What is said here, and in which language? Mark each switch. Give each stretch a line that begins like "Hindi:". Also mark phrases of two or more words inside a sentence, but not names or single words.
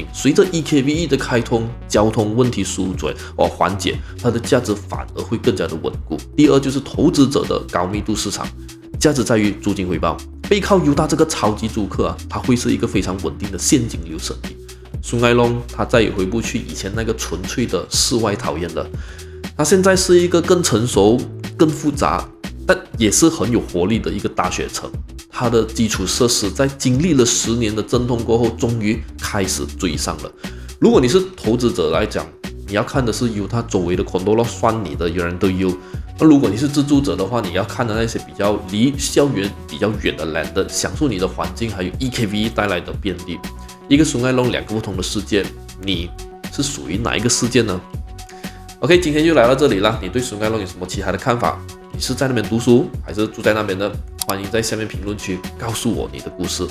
Chinese: 隨着 EKVE 的開通，交通問題紓解，它的價值反而會更加的穩固。第二就是投資者的高密度市場，價值在於租金回報。背靠猶大這個超級租客它會是一個非常穩定的現金流生意。蘇艾龍它再也回不去以前那個純粹的世外桃源了，它現在是一個更成熟、更複雜，但也是很有活力的一個大學城。它的基礎設施在經歷了10年的陣痛過後，終於開始追上了。如果你是投資者來講，你要看的是猶他周圍的
English: condo lot
Chinese: 算你的人都有。那如果你是自住者的話，你要看的那些比較離校園比較遠的 land，享受你的環境，還有 EKVE 帶來的便利。一個蘇艾龍2個不同的世界，你是屬於哪一個世界呢 ？OK， 今天就來到這裡了。你對蘇艾龍有什麼其他的看法？你是在那邊讀書，還是住在那邊呢？歡迎在下面評論區告訴我你的故事。